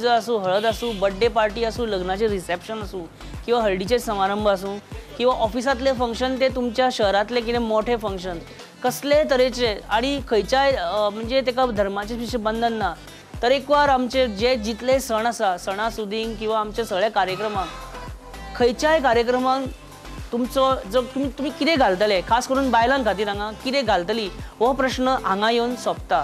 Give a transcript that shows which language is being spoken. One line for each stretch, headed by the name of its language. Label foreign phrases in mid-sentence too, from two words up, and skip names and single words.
Konkani: असू, हळद असू,
English: birthday party
Konkani: असू, लग्नाचे रिसेप्शन असू किंवा हळदीचे समारंभ असू किंवा ऑफिसातले फंक्शन, ते तुमच्या शहरातले कितें मोठे फंक्शन कसले तरेचे आनी खंयच्याय म्हणजे तेका धर्माचे विशेष बंधन ना. तरेकवार आमचे जे जितले सण आसा, सणासुदीक किंवा आमचे सगळे कार्यक्रमाक, खंयच्याय कार्यक्रमाक तुमचो जो तुम्ही कितें घालतले, खास करून बायलां खातीर हांगा कितें घालतली हो प्रश्न हांगा येवन सोंपता.